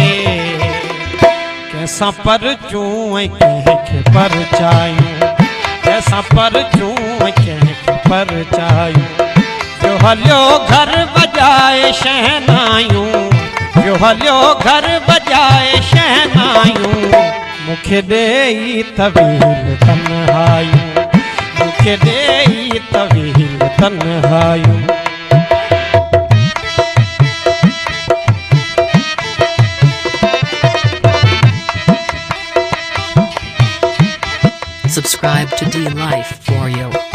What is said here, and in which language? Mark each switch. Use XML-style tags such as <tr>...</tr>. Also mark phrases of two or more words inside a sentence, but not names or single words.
<sd>कैसा पर चूं कंहिंखे पर चायूं, कैसा पर चूं कंहिंखे पर चायूं। व्यो हलियो घर बजाए शहनायूं, व्यो हलियो घर बजाए शहनायूं। मुख्य देई तवील तन्हायूं, मुख्य देई तवील तन्हायूं।</sd> <en>Subscribe to D Life for you.</en>